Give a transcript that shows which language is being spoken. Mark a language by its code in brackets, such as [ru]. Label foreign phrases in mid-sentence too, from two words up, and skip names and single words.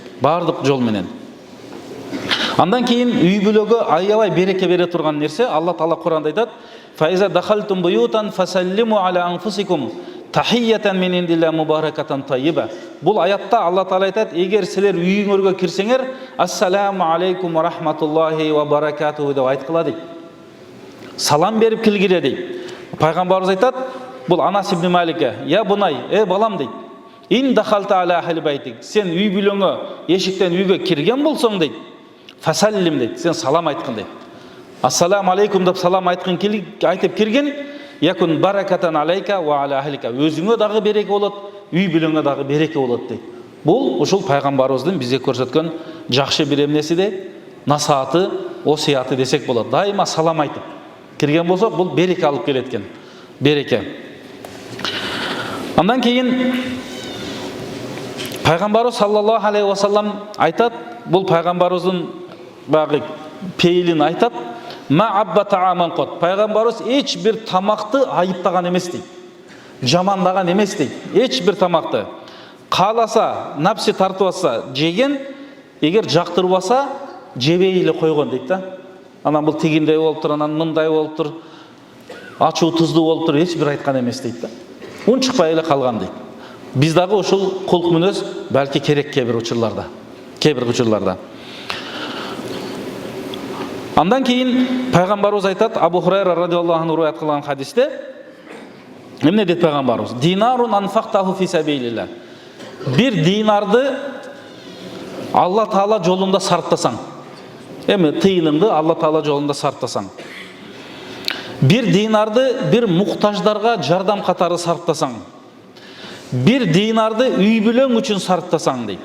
[ky] Баардык жол менен. Андан кийин үй бүлөгө аябай береке бере турган нерсе, Алла Таала Куранда айтат: [ar] "فإذا دخلتم بيوتا فسلموا على أنفسكم تحية من عند الله مباركة طيبة." [ky] Бул аятта Алла Таала айтат: "Эгер силер үйүңөргө кирсеңер, [ar] السلام عليكم ورحمة الله وبركاته" [ky] деп айткыла дейт. Салам берип килгиле дейт. Пайгамбарыбыз айтат, бул Анас ибн Маликке: [ar] "يا بني, [ky] балам" дейт. [ar] "إن دخلت على أهل بيتك." [ky] Сен үй бүлөңө эшиктен үйгө кирген болсоң дейт, фасаллим дейт, сен салам айткын дейт. [ar] السلام عليكم [ky] деп салам айтып кирген, [ar] يكن بركة عليك وعلى أهلك. [ky] Өзүңө дагы береке болот, үй бүлөңө дагы береке болот дейт. Бул ушул пайгамбарыбыздын бизге көрсөткөн жакшы бир эмнеси де, насааты, осуяты десек болот. Дайыма салам айтып кирген болсок, бул береке алып келет экен. Береке. Андан кийин пайгамбарыбыз [ar] صلى الله عليه وسلم [ky] айтат, бул пайгамбарыбыздын багы пейилин айтат: [ar] "ما عاب طعاما قط." [ky] Пайгамбарыбыз эч бир тамакты айыптаган эмес дейт. Жамандаган эмес дейт. Эч бир тамакты кааласа, напси тартып алса жеген, эгер жактырбаса жебей эле койгон дейт да. Анан бул тигиндей болуп тур, анан мындай болуп тур, ачуу туздуу болуп тур, эч бир айткан эмес дейт да. Унчукпай эле калган дейт. Биз дагы ушул кулк мүнөз балки керек кээ бир учурларда. Андан кийин пайгамбарыбыз айтат, Абу Хурайра [ar] رضي الله عنه [ky] риwayat кылган хадисте, эмне дейт пайгамбарыбыз? [ar] "دينار أنفقته في سبيل الله." [ky] Бир динарды Алла Таала жолунда сарптасаң, эми тыйыныңды Алла Таала жолунда сарптасаң, бир динарды бир муктаждарга жардам катары сарптасаң, бир динарды үй бүлөң үчүн сарптасаң дейт.